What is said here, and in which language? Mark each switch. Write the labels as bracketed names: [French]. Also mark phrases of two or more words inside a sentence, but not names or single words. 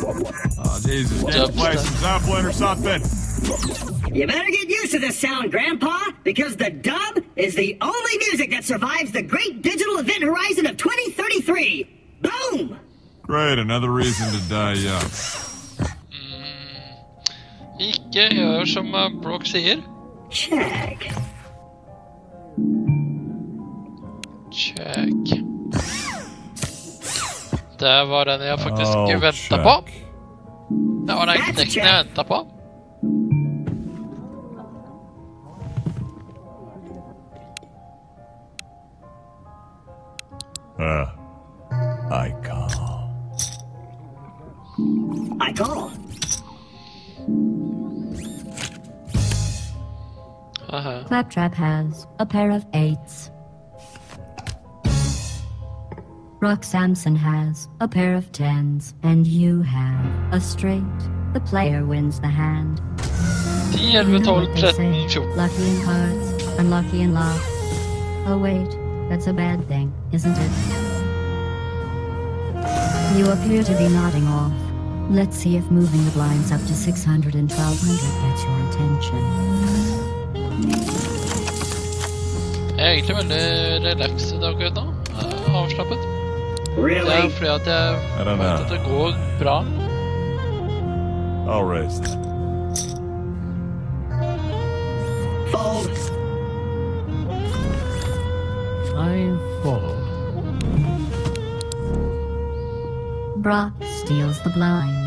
[English] Oh, Jesus, did you play some Zeppelin or something? You better get used to this sound, Grandpa, because the dub is the only music that survives the great digital event horizon of 2033. Boom! Great, another reason to die young. [Norwegian] Ikke gjør som Brock sier. [English] Check. Check. [Norwegian] Det var den jeg faktisk ventet på. Det var den knekken jeg ventet på. [English] I call. I call. Claptrap has a pair of 8s. Rock Samson has a pair of 10s. And you have a straight. The player wins the hand. 10, 11, 12, 13, 14. Lucky in cards, unlucky in lots. Oh wait, that's a bad thing, isn't it? You appear to be nodding off. Let's see if moving the blinds up to 600 and 1200 gets your attention. [Norwegian] Jeg er egentlig veldig relaxed akkurat nå. Avslappet. [English] Really? [Norwegian] Det er fordi at jeg vet at det går bra. [English] I'll raise that. Fold. I fold. Brock steals the blinds.